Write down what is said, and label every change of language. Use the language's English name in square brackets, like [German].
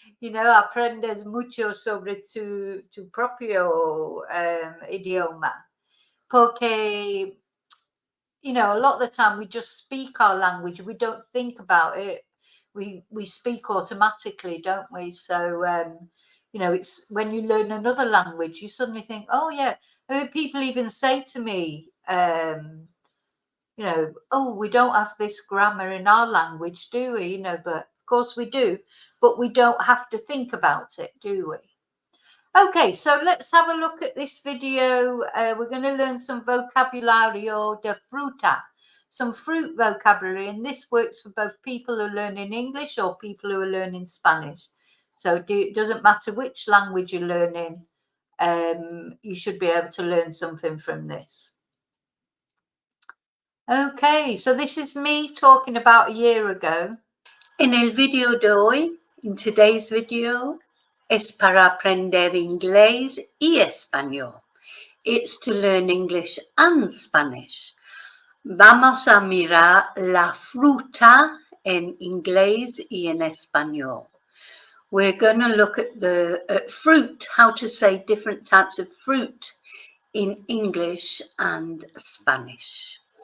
[Spanish] Aprendes mucho sobre tu propio idioma. Porque, [English] you know, a lot of the time we just speak our language. We don't think about it. We speak automatically, don't we? So, you know, it's when you learn another language, you suddenly think, oh, yeah. I mean, people even say to me, you know, oh, we don't have this grammar in our language, do we? You know, but of course we do, but we don't have to think about it, do we? Okay, so let's have a look at this video. We're going to learn some [Spanish] vocabulario de fruta, [English] some fruit vocabulary, and this works for both people who are learning English or people who are learning Spanish. So it doesn't matter which language you're learning, you should be able to learn something from this. Okay, so this is me talking about a year ago. [Spanish] En el video de hoy, [English] in today's video, [Spanish] es para aprender inglés y español. [English] It's to learn English and Spanish. [Spanish] Vamos a mirar la fruta en inglés y en español. [English] We're going to look at the fruit, how to say different types of fruit in English and Spanish.